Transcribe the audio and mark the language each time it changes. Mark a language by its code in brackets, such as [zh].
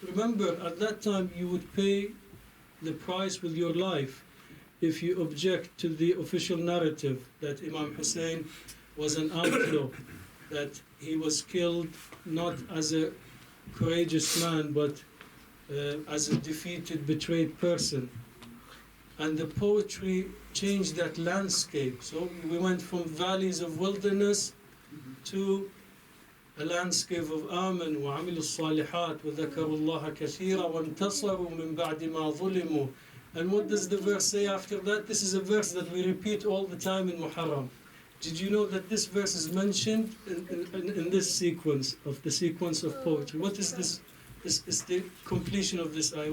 [en] Remember, at that time, you would pay the price with your life if you object to the official narrative that Imam Hussein was an outlaw, that he was killed not as a courageous man, but as a defeated, betrayed person. And the poetry changed that landscape. So we went from valleys of wilderness to a landscape of [ar] آمن وعملوا الصالحات وذكروا الله كثيرا وانتصروا من بعد ما ظلموا. [en] And what does the verse say after that? This is a verse that we repeat all the time in Muharram. Did you know that this verse is mentioned in this sequence of poetry? What is this is the completion of this ayah.